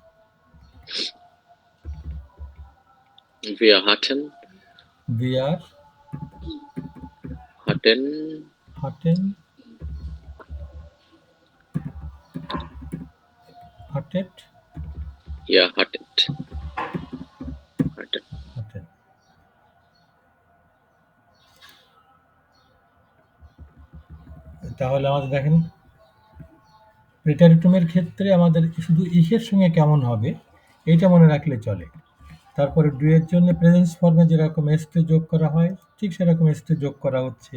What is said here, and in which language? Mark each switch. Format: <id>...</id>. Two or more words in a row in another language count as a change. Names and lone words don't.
<de>Wir hatten, Wir hatten, hatten hattet, ihr hattet. Hatten. hatten।</de> <bn>তাহলে আমাদের দেখেন প্রেটারিটুমের ক্ষেত্রে আমাদের শুধু ইকের সঙ্গে কেমন হবে এইটা মনে রাখলে চলে। তারপরে ডুয়ের জন্য প্রেজেন্স ফর্মে যেরকম এসটে যোগ করা হয় ঠিক সেরকম এসটে যোগ করা হচ্ছে।</bn>